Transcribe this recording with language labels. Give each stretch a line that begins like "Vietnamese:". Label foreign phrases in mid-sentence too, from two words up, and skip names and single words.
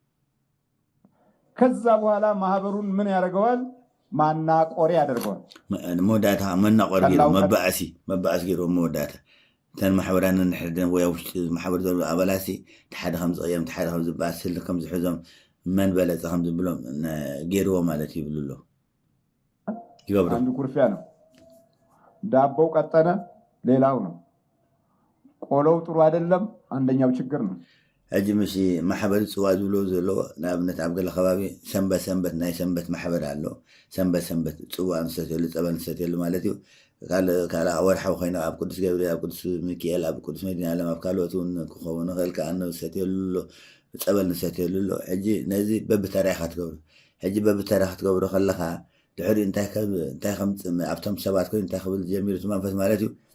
Amharic: ከዛ በኋላ ማህበሩን ምን ያደርገዋል ማናቆሪ ያደርገዋል
Tigrinya: መወዳእታ መናቆሪ ገይሩ መባእሲ ገይሩ መወዳእታ ተን ማሕበራን ንሕደን ወይ ውሽጢ ማሕበር ዘሎ ኣባላሲ ተሓደ ከም ዝቕየም ተሓደ ከም ዝበኣስ ስሊ ከም ዝሕዞም መን በለፀ ከም ዝብሎም ገይርዎ ማለት ይብሉሎ ይገብሩ
Amharic: አንዱ ኩርፊያ ነው ዳቦው ቀጠነ ሌላው ነው ቆሎው ጥሩ አይደለም አንደኛው ችግር ነው
Tigrinya: ሕጂ ምሽ ማሕበር ፅዋዕ ዝብሎ ዘሎ ንኣብነት ኣብ ገለ ከባቢ ሰንበት ናይ ሰንበት ማሕበር ኣሎ ሰንበት ፅዋዕ ንሰትየሉ ፀበል ንሰትየሉ ማለት እዩ ካልእ ወርሓዊ ኮይኑ ኣብ ቅዱስ ገብርኤል ኣብ ቅዱስ ሚካኤል ኣብ ቅዱስ መድኒ ዓለም ኣብ ካልኦት እውን ክኸውን ይኽእል ከዓ ንሰትየሉ ፀበል ንሰትየሉ ኣሎ ሕጂ ነዚ በብተራይካ ትገብሩ ሕጂ በብተራይካ ክትገብሮ ከለካ ድሕሪኡ እንታይ ከም ኣብቶም ሰባት ኮይኑ እንታይ ክብል ጀሚሩ እቲ መንፈስ ማለት እዩ